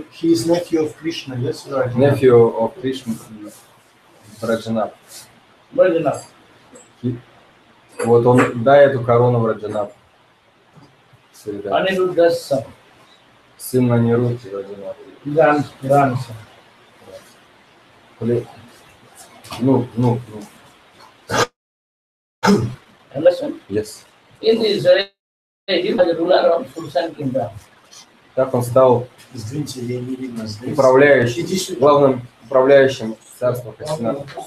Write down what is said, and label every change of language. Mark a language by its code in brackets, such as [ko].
[en] he is nephew of Krishna, yes, right? nephew of Krishna, Браджанап. Bajranath. [ru] Вот он, дай эту корону Браджанап. [en] Aniruddha's son, [ru] Сын Анирудхи, Браджанап. [en] grandson. [ru] Ну. [en] Understand? Yes. In this way, he was the ruler of Sultan kingdom. [ru] Так он стал Извините, я не видно здесь. управляющим, главным управляющим царства Касината.